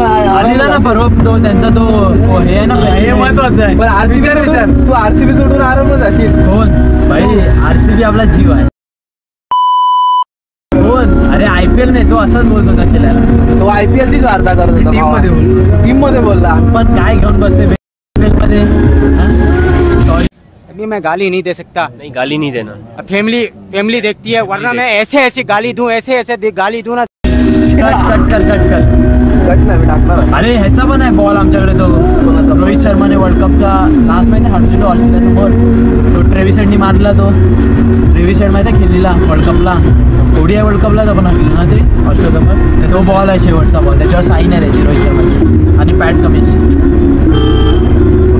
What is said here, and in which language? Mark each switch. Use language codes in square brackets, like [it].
[mr] आलेला ना परवा तो त्यांचा तो हे आहे ना, हे महत्वाचं आहे. पण तू RCB सोडून आरामच असेल. कोण भाई RCB आपला जीव आहे. अरे IPL नाही, तो असाच बोलत होता केल्याला. तो IPL चीच वार्ता करत होता. टीम मध्ये बोलला. पण काय घेऊन बसते मध्ये. [hi] अभी मैं गाली नहीं दे सकता. नहीं गाली नहीं देना. फैमिली देखती है, वरना मैं ऐसे गाली दूं, ऐसे गाली दूं ना. [mr] कट नाही टाकणार. अरे ह्याचा पण आहे बॉल आमच्याकडे. तो रोहित शर्माने वर्ल्ड कपचा लास्ट महिन्यात हरलेलो ऑस्ट्रेलिया समोर. तो ट्रेव्हिस हेडनी मारला. तो ट्रेव्हिस हेड माहिती खेळलेला वर्ल्ड कपला, ODI वर्ल्ड कपलाच आपण हरलेलो ना ते ऑस्ट्रेलिया समोर. तो बॉल आहे शेवटचा बॉल. त्याच्यावर साईन आहे त्याची रोहित शर्माची आणि पॅट कमिन्स.